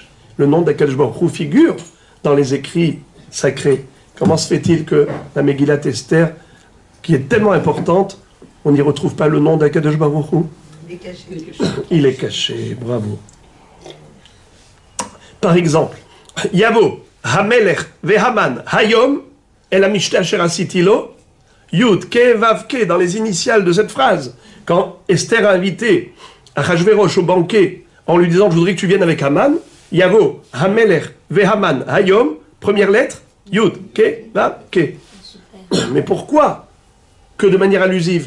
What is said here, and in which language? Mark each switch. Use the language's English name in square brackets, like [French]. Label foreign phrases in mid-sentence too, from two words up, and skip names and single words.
[French] Le nom d' [Hebrew] הקדוש ברוך הוא [French] figure dans les écrits sacrés. Comment se fait-il que la Megillat Esther, qui est tellement importante, on n'y retrouve pas le nom d' [Hebrew] הקדוש ברוך הוא? [French] Il est caché. Il est caché, bravo. Par exemple, [Hebrew] יבוא, המלך, והמן, היום, אל המשתה אשר עשיתי לו, יוד, קא, ואו, קא, [French] dans les initiales de cette phrase. Quand Esther a invité Achashverosh au banquet en lui disant « Je voudrais que tu viennes avec Haman », [Hebrew] יבוא, המלך, והמן, היום, [French] première lettre, Yud, [Hebrew] קא, ואו, קא. [French] Mais pourquoi que de manière allusive?